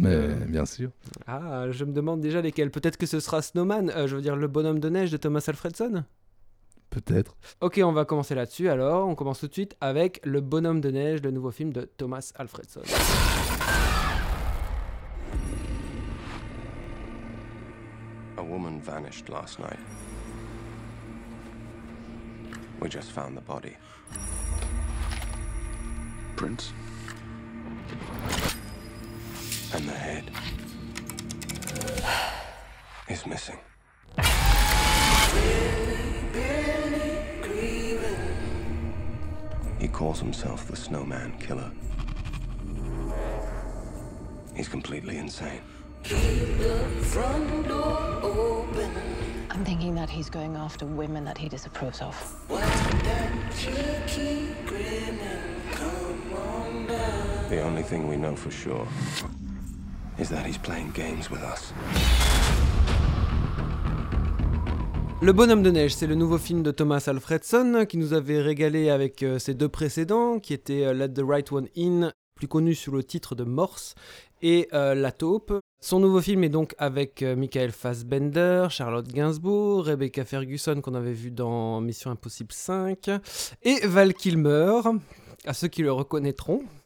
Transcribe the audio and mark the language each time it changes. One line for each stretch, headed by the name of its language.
French: Mais bien sûr. Ah, je me demande déjà lesquels. Peut-être que ce sera Snowman, je veux dire Le Bonhomme de Neige de Thomas Alfredson ? Peut-être. Ok, on va commencer là-dessus alors. On commence tout de suite avec Le Bonhomme de Neige, le nouveau film de Thomas Alfredson.
English: A woman vanished last night. We just found the body. Prints. And the head is missing. He calls himself the Snowman Killer. He's completely insane. Keep the front door open. I'm thinking that he's going after women that he disapproves of. The only thing we know for sure is that he's playing games with us.
French: Le Bonhomme de Neige, c'est le nouveau film de Thomas Alfredson qui nous avait régalé avec ses deux précédents, qui étaient Let the Right One In, plus connu sous le titre de Morse, et La Taupe. Son nouveau film est donc avec Michael Fassbender, Charlotte Gainsbourg, Rebecca Ferguson qu'on avait vu dans Mission Impossible 5, et Val Kilmer, à ceux qui le reconnaîtront.